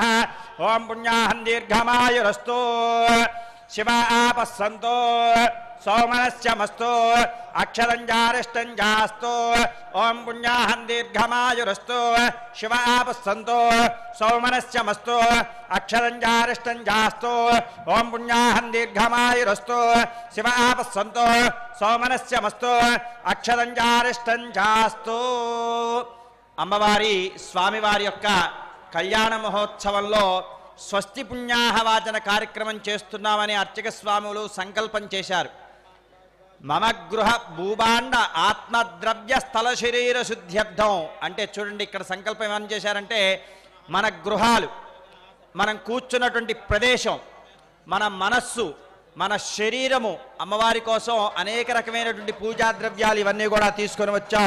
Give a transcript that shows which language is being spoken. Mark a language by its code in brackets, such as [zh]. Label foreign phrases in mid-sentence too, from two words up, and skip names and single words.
[sa] ओम पुण्याहं दीर्घमायुरस्तु शिव आपस्सन्तु सौमनस्यमस्तु अक्षरञ्जारिष्टञ्जास्तु ओम पुण्याहं दीर्घमायुरस्तु शिव आपस्सन्तु सौमनस्यमस्तु अक्षरञ्जारिष्टञ्जास्तु ओम पुण्याहं दीर्घमायुरस्तु शिव आपस्सन्तु सौमनस्यमस्तु अक्षरञ्जारिष्टञ्जास्तु. [te] అమ్మవారి స్వామివారి యొక్క కళ్యాణ మహోత్సవంలో స్వస్తి పుణ్యాహవాచన కార్యక్రమం చేస్తున్నామని అర్చక స్వాములు సంకల్పం చేశారు. [sa] మమ గృహ భూభాండ ఆత్మద్రవ్య స్థల శరీర శుద్ధ్యర్థం [te] అంటే చూడండి ఇక్కడ సంకల్పం ఏమని చేశారంటే మన గృహాలు, మనం కూర్చున్నటువంటి ప్రదేశం, మన మనస్సు, మన శరీరము అమ్మవారి కోసం అనేక రకమైనటువంటి పూజా ద్రవ్యాలు ఇవన్నీ కూడా తీసుకొని వచ్చాం.